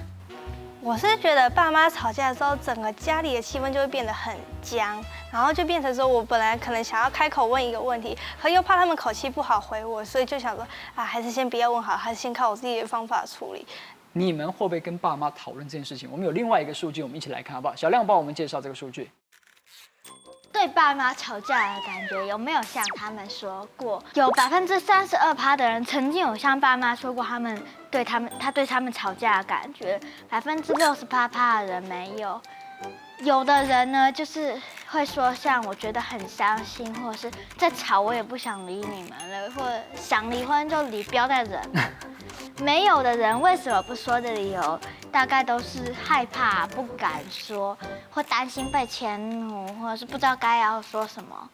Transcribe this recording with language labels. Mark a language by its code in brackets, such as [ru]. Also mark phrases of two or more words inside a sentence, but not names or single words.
[zh] 我是覺得爸媽吵架的時候，整個家裡的氣氛就會變得很僵，然後就變成說我本來可能想要開口問一個問題，可又怕他們口氣不好回我，所以就想說啊，還是先不要問好，還是先靠我自己的方法處理。你們會不會跟爸媽討論這件事情？我們有另外一個數據，我們一起來看好不好？小亮幫我們介紹這個數據。對爸媽吵架的感覺有沒有像他們說過？有32%的人曾經有向爸媽說過他對他們吵架的感覺，68%的人沒有。有的人呢，就是會說像我覺得很傷心，或者是再吵我也不想理你們了，或者想離婚就離，不要再忍。沒有的人為什麼不說的理由，大概都是害怕、不敢說，或擔心被遷怒，或者是不知道該要說什麼。